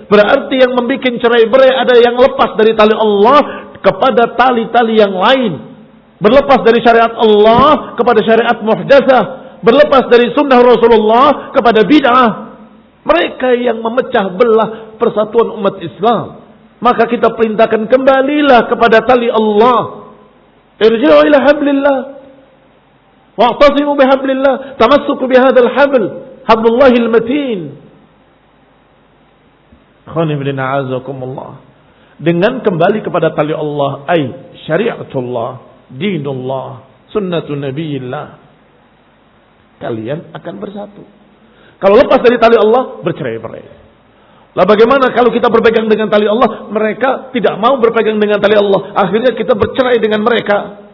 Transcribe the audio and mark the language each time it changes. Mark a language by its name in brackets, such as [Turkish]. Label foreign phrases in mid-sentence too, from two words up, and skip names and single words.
[Indonesian] Berarti yang membuat cerai-berai ada yang lepas dari tali Allah kepada tali-tali yang lain. Berlepas dari syariat Allah kepada syariat muhdasah. Berlepas dari sunnah Rasulullah kepada bid'ah. Mereka yang memecah belah persatuan umat Islam. Maka kita perintahkan kembalilah kepada tali Allah. [Arabic] ارجعوا إلى حبل الله. واعتصموا بحبل الله. تمسكوا بهذا الحبل. حبل الله المتين. Khani bin a'azakumullah. [Indonesian] Dengan kembali kepada tali Allah, [Arabic] أي شريعة الله، دين الله، سنة نبي الله, [Indonesian] kalian akan bersatu. Kalau lepas dari tali Allah, bercerai-berai. Lah bagaimana kalau kita berpegang dengan tali Allah, mereka tidak mau berpegang dengan tali Allah, akhirnya kita bercerai dengan mereka.